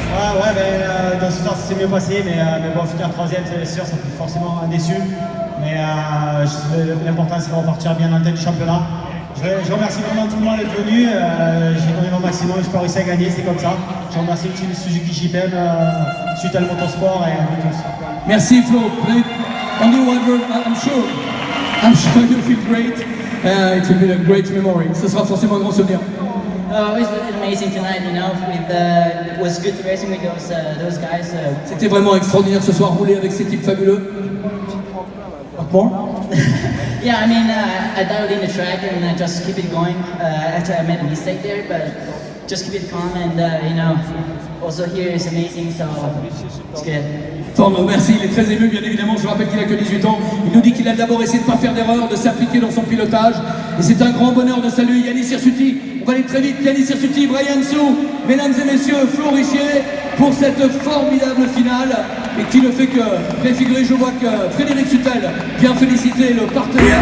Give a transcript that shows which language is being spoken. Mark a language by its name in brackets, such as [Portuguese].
[French] Ouais, mais dans ce sens, c'est mieux passé, mais bon, finir troisième, c'est sûr, ça fait forcément déçu. Mais l'important, c'est de repartir bien en tête du championnat. Je remercie vraiment tout le monde d'être venu. J'ai donné mon maximum, j'ai pas réussi à gagner, c'est comme ça. Je remercie le team Suzuki Shipen, suite à le motorsport et à vous tous. Merci Flo. [English] On you wonder, I'm sure you feel great. It will be a great memory. [French] Ce sera forcément un grand souvenir. [English] Oh, it was amazing tonight, you know. It was good racing with those guys. [French] C'était vraiment extraordinaire ce soir, rouler avec ces types fabuleux. [English] What more? Yeah, I mean, I dialed in the track and I just keep it going. Actually, I made a mistake there, but just keep it calm and, you know, also here is amazing, so it's good. [French] Merci, il est très ému bien évidemment, je rappelle qu'il a que 18 ans. Il nous dit qu'il a d'abord essayé de ne pas faire d'erreur, de s'appliquer dans son pilotage. Et c'est un grand bonheur de saluer Yannis Hirsuti. On va aller très vite, Yannis Hirsuti, Brian Sue, mesdames et messieurs, Flo Richier, pour cette formidable finale. Et qui ne fait que préfigurer, je vois que Frédéric Sutel vient féliciter le partenaire.